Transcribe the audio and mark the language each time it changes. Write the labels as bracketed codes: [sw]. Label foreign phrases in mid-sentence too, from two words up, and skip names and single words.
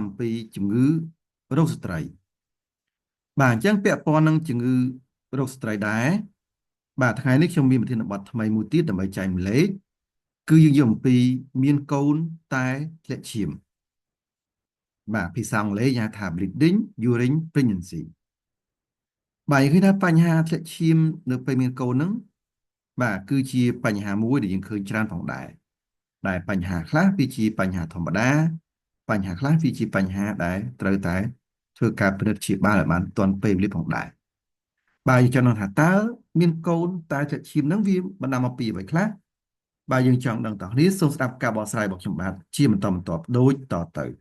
[km] អំពីជំងឺរោគស្ត្រីបាទអញ្ចឹងពាក់ព័ន្ធនឹងជំងឺរោគស្ត្រីដែរបាទថ្ងៃនេះខ្ញុំមានប្រធានបទថ្មីមួយទៀតដើម្បីចែកម្លែកគឺយើងយក អំពីមានកូនតែធ្លាក់ឈាមបាទភាសាអង់គ្លេសគេហៅថា [en] bleeding urine pregnancy [km] បាទយើងឃើញថាបញ្ហាធ្លាក់ឈាមនៅពេល មានកូនហ្នឹងបាទគឺជាបញ្ហាមួយដែលយើងឃើញច្រើនផងដែរដែលបញ្ហាខ្លះវាជាបញ្ហាធម្មតាបញ្ហាខ្លះវាជាបញ្ហាដែលត្រូវតែធ្វើការពិនិត្យព្យាបាលឲ្យបានទាន់ពេលវេលាផងដែរបាទយើងចង់ដឹងថាតើមានកូនតែធ្លាក់ឈាមហ្នឹងវាបណ្ដាលមកពីអ្វីខ្លះបាទយើងចង់ដឹងតើគ្នាសូមស្ដាប់ការបកស្រាយរបស់ខ្ញុំបាទជាបន្តបន្ទាប់ដូចតទៅ